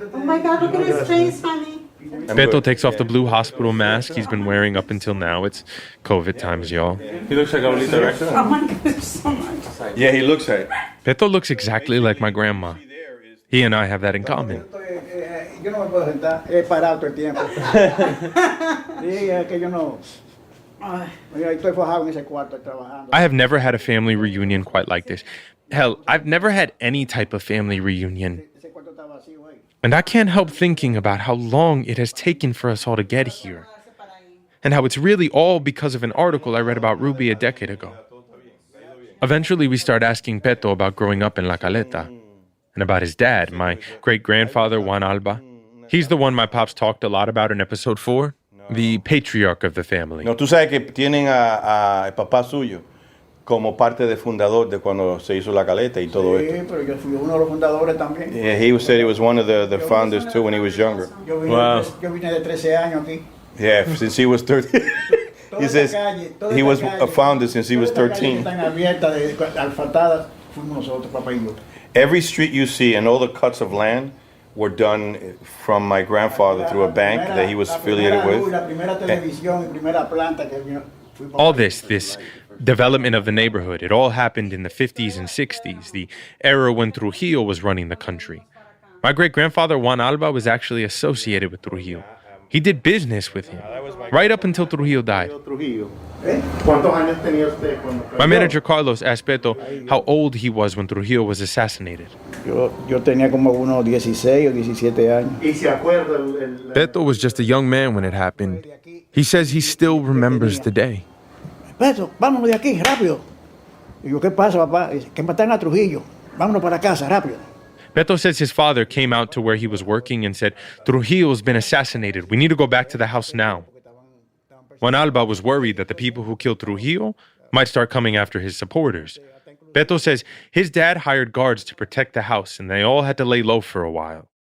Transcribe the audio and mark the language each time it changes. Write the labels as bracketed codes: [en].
[en] Oh my God, look at his face, honey. Beto takes off the blue hospital mask he's been wearing up until now. It's COVID times, y'all. He looks like Abuelita, right? Oh my God, so much. Yeah, he looks like it. Beto looks exactly like my grandma. He and I have that in common. [es] Yo no me puedo sentar, he parado todo el tiempo. Sí, es que yo no. Mira, estoy fajado en ese cuarto trabajando. [en] I have never had a family reunion quite like this. Hell, I've never had any type of family reunion. [es] Ese cuarto está vacío ahí. [en] And I can't help thinking about how long it has taken for us all to get here. And how it's really all because of an article I read about Rubi a decade ago. Eventually, we start asking Beto about growing up in La Caleta. And about his dad, my great-grandfather, Juan Alba. He's the one my pops talked a lot about in episode 4, the patriarch of the family. [es] No, tú sabes que tienen a el papá suyo como parte de fundador de cuando se hizo La Caleta y todo Sí, esto. pero yo fui uno de los fundadores también. [en] Yeah, he said he was one of the founders too when he was younger. [es] Yo vine, [en] Wow. [es] yo vine de 13 años aquí. [en] Yeah, since he was 13. He says he was a founder since he was 13. [es] Están abiertas, asfaltadas, fuimos nosotros, papá y yo. [en] Every street you see and all the cuts of land were done from my grandfather through a bank that he was affiliated with. [es] La primera televisión y primera planta que vino. [en] All this development of the neighborhood, it all happened in the 50s and 60s, the era when Trujillo was running the country. My great-grandfather, Juan Alba, was actually associated with Trujillo. He did business with him, right up until Trujillo died. [es] ¿Cuántos años tenía usted cuando? [en] My manager, Carlos, asked Beto how old he was when Trujillo was assassinated. [es] Yo tenía como unos 16 o 17 años. ¿Y se acuerda [en] Beto was just a young man when it happened. He says he still remembers the day. [es] Beto, vámonos de aquí, rápido. Y yo, ¿qué pasa, papá? Que mataron a Trujillo. Vámonos para casa, rápido. [en] Beto says his father came out to where he was working and said, Trujillo's been assassinated. We need to go back to the house now. Juan Alba was worried that the people who killed Trujillo might start coming after his supporters. Beto says his dad hired guards to protect the house, and they all had to lay low for a while.